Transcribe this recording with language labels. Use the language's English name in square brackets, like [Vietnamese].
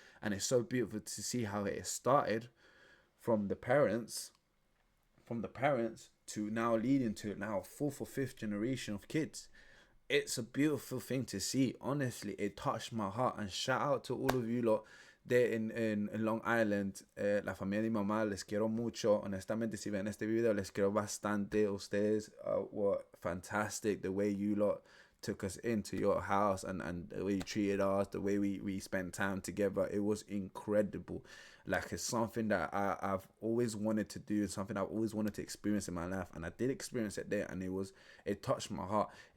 [English] And it's so beautiful to see how it started from the parents to now leading to now 4th or 5th generation of kids. It's a beautiful thing to see. Honestly, it touched my heart. And shout out to all of you lot there in Long Island. [Spanish] La familia de mi mamá, les quiero mucho. Honestamente, si ven este video, les quiero bastante. Ustedes [English] were fantastic. The way you lot took us into your house, and the way you treated us, the way we spent time together, it was incredible. Like, it's something that I've always wanted to do, something I've always wanted to experience in my life, and I did experience it there, and it touched my heart.